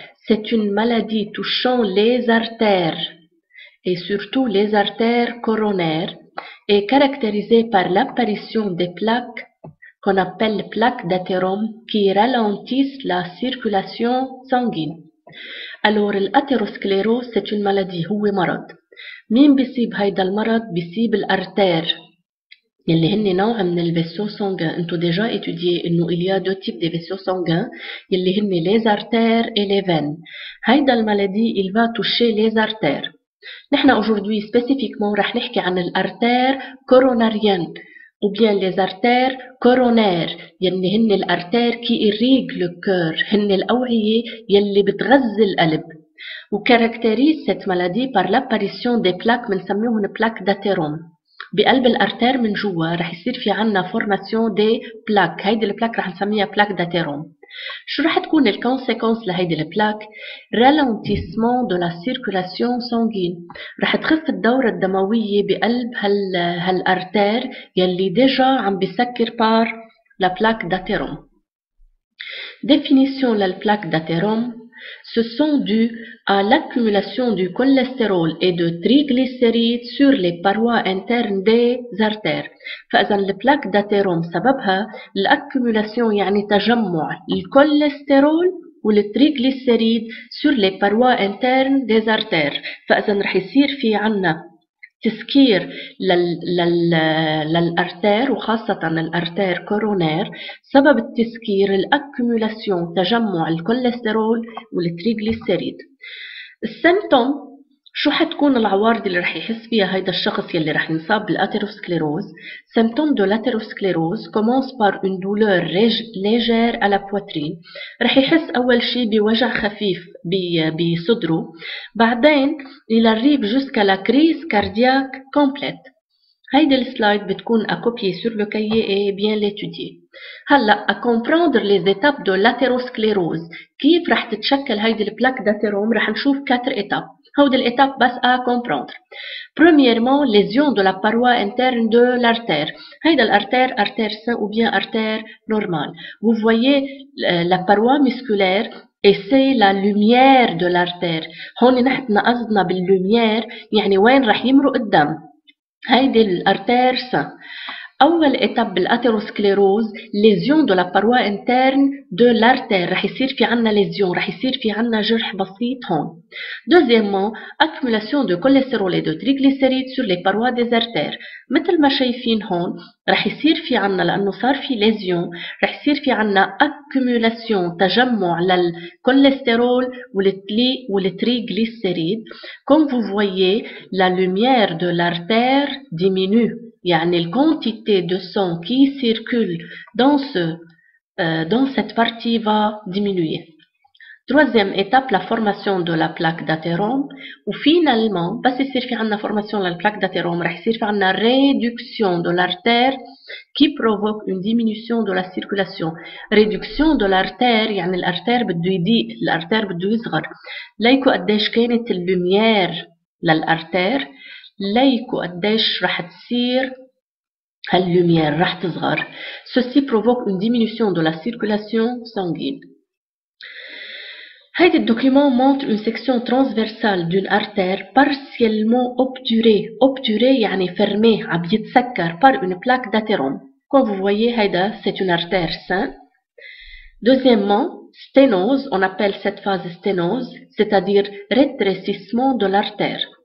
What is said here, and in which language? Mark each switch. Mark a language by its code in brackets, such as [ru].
[fr] C'est une maladie touchant les artères et surtout les artères coronaires et caractérisée par l'apparition des plaques qu'on appelle plaques d'athérome qui ralentissent la circulation sanguine. Alors l'athérosclérose c'est une maladie هو مرض. [ar] مين بيصيب هيدا المرض؟ بيصيب الارتère يلي هن نوع من الفيسو sanguin. [fr] انتو déjà étudié انه il y a deux types de vaisseaux sanguins يلي هن les artères et les veines. هيدا المالادي il va toucher les artères. نحن aujourd'hui spécifiquement رح نحكي عن الارتère coronarienne ou bien les artères coronaires يلي هن الارتère qui irriguent le cœur، [ar] هن الأوعية يلي بتغذي القلب. [fr] وكاركتيريز cette maladie par l'apparition des plaques بنسميهم plaques d'athérome. [ar] بقلب الارتير من جوا رح يصير في عنا فورماسيون دي بلاك. هيدي البلاك رح نسميها بلاك داتيروم. شو رح تكون الكونسيكونس لهيدي البلاك؟ [fr] رالونتيسمون دو لا سيركولاسيون سانغين. [ar] رح تخف الدورة الدموية بقلب هالارتير يلي ديجا عم بيسكر بار لا بلاك داتيروم. [fr] Définition de la plaque d'athérome, ce sont dus à l'accumulation du cholestérol et de triglycérides sur les parois internes des artères. [ar] فإذا البلاك d'athérome سببها l'accumulation يعني تجمع الكوليسترول والتريغليسيريد [fr] sur les parois internes des artères. [ar] فإذا رح يصير في عنا تسكير للارتير وخاصة الارتير كورونير. سبب التسكير الاكيوميلاسيون تجمع الكوليسترول والتريغليسيريد. السيمتوم شو حتكون العوارض اللي رح يحس فيها هيدا الشخص يلي رح ينصاب بالاثيروسكليروز؟ [fr] Symptômes de l'athérosclérose commence par une douleur légère à la poitrine. [ar] رح يحس أول شي بوجع خفيف بصدره. [fr] بعدين il arrive jusqu'à la crise cardiaque complète. هيدي السلايد بتكون à copier sur le cahier et bien l'étudier. هلا à comprendre les étapes de l'athérosclérose. [ar] كيف رح تتشكل هيدي البلاك داتيروم؟ رح نشوف 4 étapes. هودي الإتاب بس à comprendre. [fr] Premièrement, lésion de la paroi interne de l'artère. هيدا l'artère, artère sain ou bien artère normale. Vous voyez la paroi musculaire et c'est la lumière de l'artère. [ar] هون نحن قصدنا بالlumière يعني وين رح يمرق الدم. هيدي الارتير sain. [fr] أول étape بالأثيروسكليروز lésion de la paroi interne de l'artère. [ar] رح يصير في عنا lésion، رح يصير في عنا جرح بسيط هون. [fr] Deuxièmement, accumulation de cholestérol et de triglycérides sur les parois des artères. [ar] مثل ما شايفين هون رح يصير في عنا لأنه صار في lésion رح يصير في عنا accumulation تجمع للكوليسترول والتريغليسيريد. [fr] Comme vous voyez, la lumière de l'artère diminue. يعني la quantité de sang qui circule dans cette partie va diminuer. Troisième étape, la formation de la plaque d'athérome. Ou finalement, بس يصير في عنا formation de la plaque d'athérome رح يصير في عنا réduction de l'artère qui provoque une diminution de la circulation. [ar] réduction de l'artère يعني الارتير بده يضيق، الارتير بده يصغر. ليكو قديش كانت اللوميير للارتير ليكوا قديش رح تصير هاللوميير رح تصغر. [fr] Ceci provoque une diminution de la circulation sanguine. هيدا الدوكيومون montre une section transversale d'une artère partiellement obturée. Obturée يعني fermée, عم يتسكر par une plaque d'athérome. Comme vous voyez, هيدا c'est une artère saine. Deuxièmement, sténose, on appelle cette phase sténose, c'est-à-dire rétrécissement de l'artère.